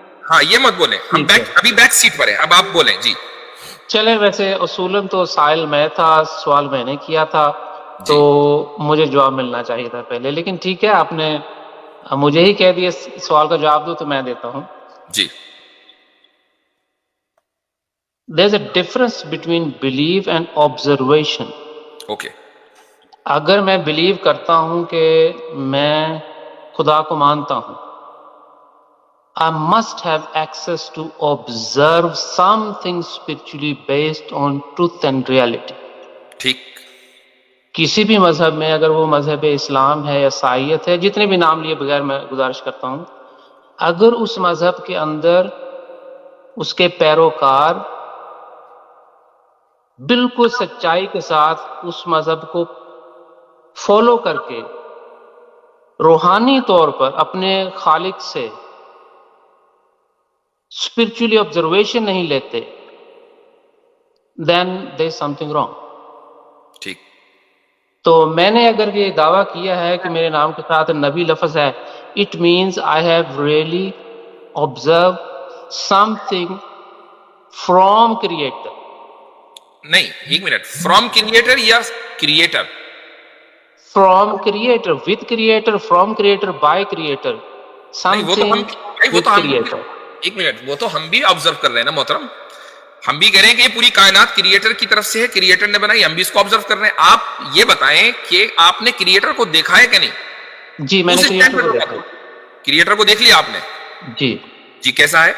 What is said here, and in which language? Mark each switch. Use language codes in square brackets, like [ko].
[ur] ہاں یہ مت بولیں، ہم ابھی بیک سیٹ پر ہیں، اب آپ بولیں جی۔ چلیں، ویسے اصولاً تو سائل میں تھا، سوال میں نے کیا تھا، تو مجھے جواب ملنا چاہیے تھا پہلے، لیکن ٹھیک ہے، آپ نے مجھے ہی کہہ دیا سوال کا جواب دو تو میں دیتا ہوں۔ جی [en] there's a difference between belief and observation. Okay [ur] اگر میں بلیو کرتا ہوں کہ میں خدا کو مانتا ہوں, [en] I must have access to observe something spiritually based on truth and reality. [ur] ٹھیک کسی بھی مذہب میں, اگر وہ مذہب اسلام ہے, عیسائیت ہے, جتنے بھی نام لیے بغیر میں گزارش کرتا ہوں, اگر اس مذہب کے اندر اس کے پیروکار بالکل سچائی کے ساتھ اس مذہب کو فالو کر کے روحانی طور پر اپنے خالق سے اسپرچولی آبزرویشن نہیں لیتے, [en] then there is something wrong. [ur] ٹھیک تو میں نے اگر یہ دعویٰ کیا ہے کہ میرے نام کے ساتھ نبی لفظ ہے, [en] it means I have really observed something from creator. [ur] نہیں, ایک منٹ, فرام کریٹر یا creator? [en] From creator, with creator, from creator, by creator. Something with creator. [ur] ایک منٹ, وہ تو ہم بھی آبزرو کر رہے ہیں نا محترم, ہم بھی کہہ رہے ہیں کہ یہ پوری کائنات کریٹر کی طرف سے ہے, کریٹر نے بنائی, ہم بھی اس کو آبزرو کر رہے ہیں. آپ یہ بتائیں کہ آپ نے کریٹر کو دیکھا ہے کہ نہیں؟ جی میں نے کریٹر کو دیکھا. کریٹر کو دیکھ لیا آپ نے؟ جی جی کیسا ہے؟